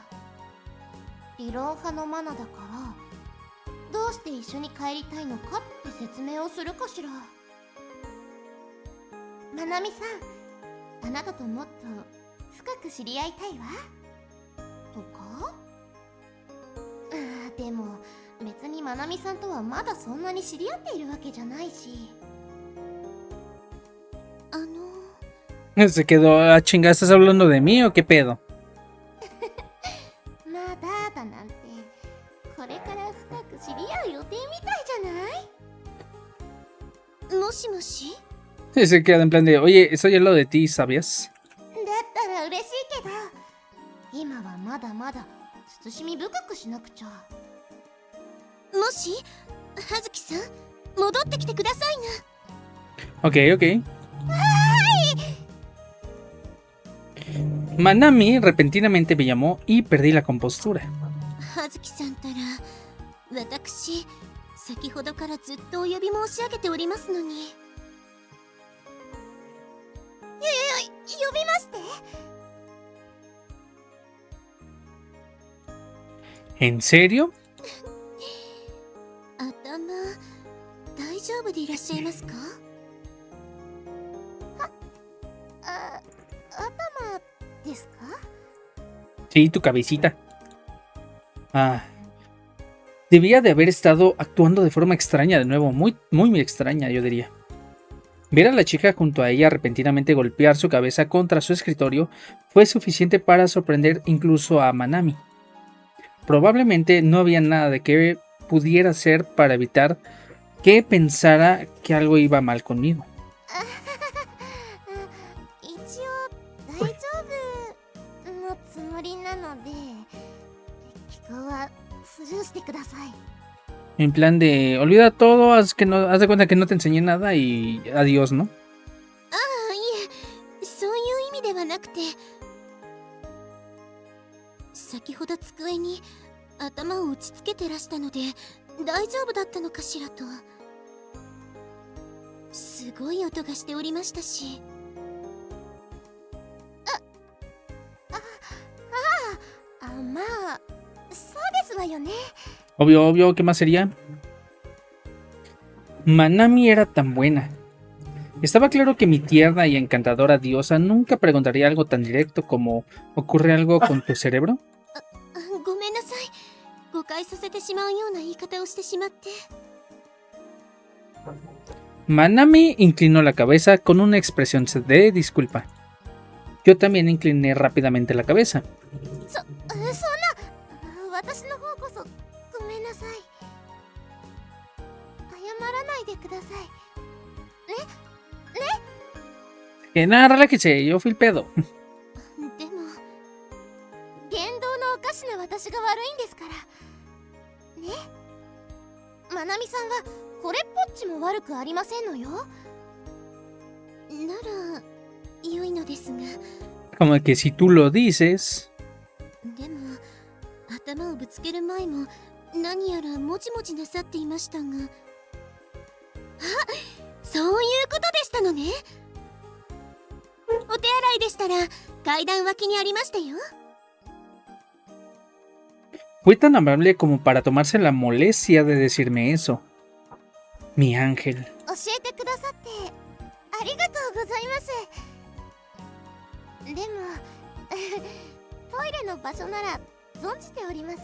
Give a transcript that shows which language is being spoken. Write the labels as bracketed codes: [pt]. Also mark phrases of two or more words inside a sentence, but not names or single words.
[ja] 理論派のマナだからどうして一緒に帰りたいのかって説明をするかしら。まなみさん、あなたともっと深く知り合いたいわとか。でも別にまなみさんとはまだそんなに知り合っているわけじゃないし。 [es] Se quedó a chingar, ¿estás hablando de mí o qué pedo? [ja] まだだなんてこれから深く知り合う予定みたいじゃない。もしもし。 [es] Se queda en plan de, oye, estoy al lado de ti, ¿sabías? [ja] だったら嬉しいけど今はまだまだ慎み深くしなくちゃ。もし葉月さん戻ってきてくださいな。 [es] Ok, ok. Manami repentinamente me llamó y perdí la compostura. [ja] 葉月さんたら私先ほどからずっとお呼び申し上げておりますのに。 [es] ¿En serio? [ja] 頭大丈夫でいらっしゃいますか？頭ですか？ [es] Sí, tu cabecita. Ah. Debía de haber estado actuando de forma extraña de nuevo, muy extraña, yo diría. Ver a la chica junto a ella repentinamente golpear su cabeza contra su escritorio fue suficiente para sorprender incluso a Manami. Probablemente no había nada de que pudiera hacer para evitar que pensara que algo iba mal conmigo. [ja] 一応大丈夫のつもりなので、気候はスルーしてください。 [es] En plan de, olvida todo, haz de cuenta que no te enseñé nada y adiós, ¿no? [ja] ああ、いえ、そういう意味ではなくて、先ほど机に頭を打ちつけてらしたので大丈夫だったのかしらと。すごい音がしておりましたし。まあ、そうですわよね。 [es] Obvio, ¿qué más sería? Manami era tan buena. Estaba claro que mi tierna y encantadora diosa nunca preguntaría algo tan directo como ¿ocurre algo con tu cerebro? [ja] ごめんなさい。誤解させてしまうような言い方をしてしまって。 [es] Manami inclinó la cabeza con una expresión de disculpa. Yo también incliné rápidamente la cabeza. [ja] そんな、私の方こそごめんなさい。謝らないでください。 [es] Que nada, relájese, yo fui el pedo. [ja] でも言動のおかしな私が悪いんですからね。まなみさんはこれっぽっちも悪くありませんのよ。なら良いのですが。 [es] Como que si tú lo dices. [ja] でも頭をぶつける前も何やらもじもじなさっていましたが。あ、そういうことでしたのね。お手洗いでしたら階段脇にありましたよ。 [es] Fue tan amable como para tomarse la molestia de decirme eso. Mi ángel. [ja] 教えてくださってありがとうございます。でもトイレの場所なら存じております。